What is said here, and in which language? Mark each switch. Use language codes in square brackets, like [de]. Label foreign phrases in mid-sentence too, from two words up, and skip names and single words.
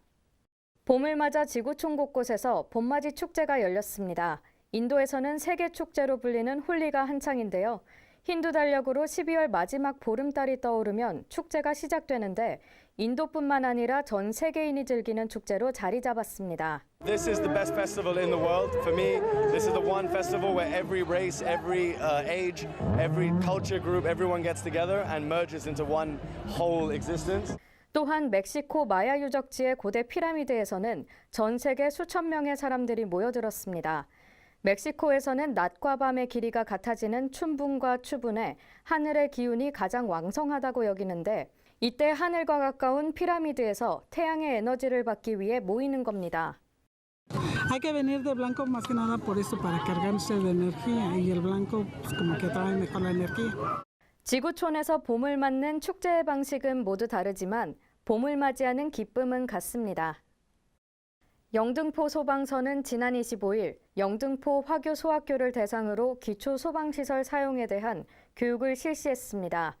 [ko] 봄을 맞아 지구촌 곳곳에서 봄맞이 축제가 열렸습니다. 인도에서는 세계 축제로 불리는 홀리가 한창인데요. 힌두 달력으로 12월 마지막 보름달이 떠오르면 축제가 시작되는데 인도뿐만 아니라 전 세계인이 즐기는 축제로 자리 잡았습니다. [en] This is the best festival in the world. For me, this is the one festival where every race, every age, every culture group, everyone gets together and merges into one whole existence. [ko] 또한 멕시코 마야 유적지의 고대 피라미드에서는 전 세계 수천 명의 사람들이 모여들었습니다. 멕시코에서는 낮과 밤의 길이가 같아지는 춘분과 추분에 하늘의 기운이 가장 왕성하다고 여기는데 이때 하늘과 가까운 피라미드에서 태양의 에너지를 받기 위해 모이는 겁니다. [es] Hay que venir de blanco más que nada por eso para cargarse de energía y el blanco pues como que trae mejor la energía. [ko] 지구촌에서 봄을 맞는 축제의 방식은 모두 다르지만 봄을 맞이하는 기쁨은 같습니다. 영등포 소방서는 지난 25일 영등포 화교 소학교를 대상으로 기초 소방시설 사용에 대한 교육을 실시했습니다.